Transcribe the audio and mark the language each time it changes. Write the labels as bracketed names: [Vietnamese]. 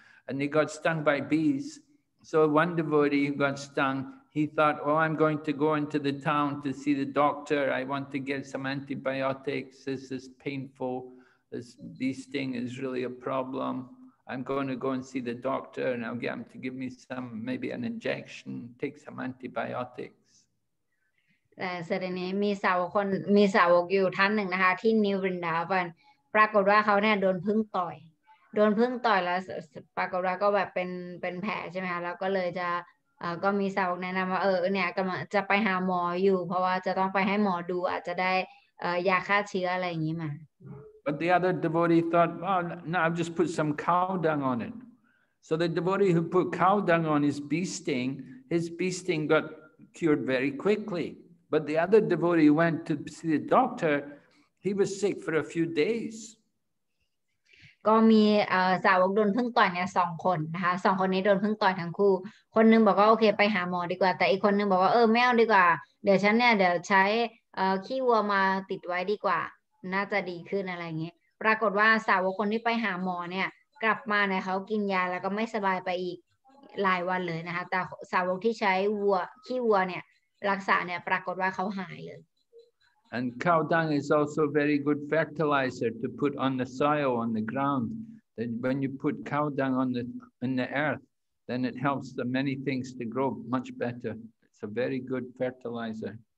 [English] and they got stung by bees. So one devotee who got stung, he thought, oh, I'm going to go into the town to see the doctor. I want to get some antibiotics. This is painful. This bee sting is really a problem. I'm going to go and see the doctor and I'll get him to give me some, maybe an injection, take some antibiotics. [Thai] แต่เสด็จนี้มีสาวกอยู่ท่านหนึ่งนะคะที่นิวบรินดาวันปรากฏว่าเขาเนี่ยโดนผึ้งต่อยแล้วปรากฏว่าก็แบบเป็นแผลใช่ไหมคะแล้วก็เลยจะก็มีสาวกแนะนำว่าเนี่ยกำลังจะไปหาหมออยู่เพราะว่าจะต้องไปให้หมอดูอาจจะได้ยาฆ่าเชื้ออะไรอย่างนี้มา [English] But the other devotee thought, oh, no, I'll just put some cow dung on it. So the devotee who put cow dung on his bee sting got cured very quickly. But the other devotee who went to see the doctor, he was sick for a few days. [Thai] ก็มีสาวกโดนผึ้งต่อยเนี่ย2 คนนะคะ2 คนนี้โดนผึ้งต่อยทั้งคู่คนนึงบอกว่าโอเคไปหาหมอดีกว่าแต่อีกคนนึงบอกว่าไม่เอาดีกว่าเดี๋ยวฉันเนี่ยเดี๋ยวใช้ขี้วัวมาติดไว้ดีกว่าน่าจะดีขึ้นอะไรอย่างเงี้ยปรากฏว่าสาวกคนที่ไปหาหมอเนี่ยกลับมาเนี่ยเขากินยาแล้วก็ไม่สบายไปอีกหลายวันเลยนะคะแต่สาวกที่ใช้ขี้วัวเนี่ยรักษาเนี่ยปรากฏว่าเขาหายเลย [English] And cow dung is also very good fertilizer to put on the soil, on the ground. Then when you put cow dung in the earth, then it helps the many things to grow much better. It's a very good fertilizer.